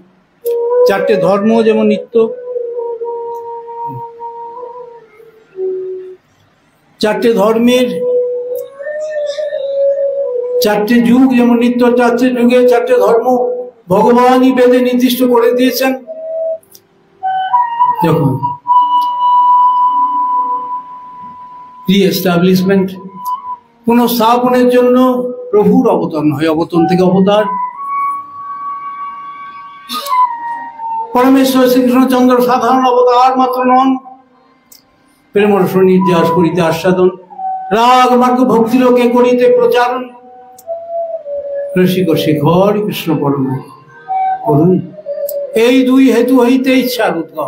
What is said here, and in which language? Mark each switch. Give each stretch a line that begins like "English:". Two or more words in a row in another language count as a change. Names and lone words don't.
Bangla: চারটে ধর্ম যেমন নিত্য, চারটে ধর্মের চারটে যুগ যেমন নিত্য, চারটে যুগে চারটে ধর্ম ভগবানই বেদে নির্দিষ্ট করে দিয়েছেন। যখন রিএস্টাবলিশমেন্ট, পুনঃস্থাপনের জন্য প্রভুর অবতরণ হয়, অবতরণ থেকে অবতার। পরমেশ্বর শ্রীকৃষ্ণচন্দ্র সাধারণ অবতার মাত্র নন, প্রেমরস নির্যাস করিতে আস্বাদন, রাগ মার্গ ভক্তিলোকে করিতে প্রচারণ, রসিক শেখর কৃষ্ণ পরম করুন, এই দুই হেতু হইতে ইচ্ছার উদ্গম।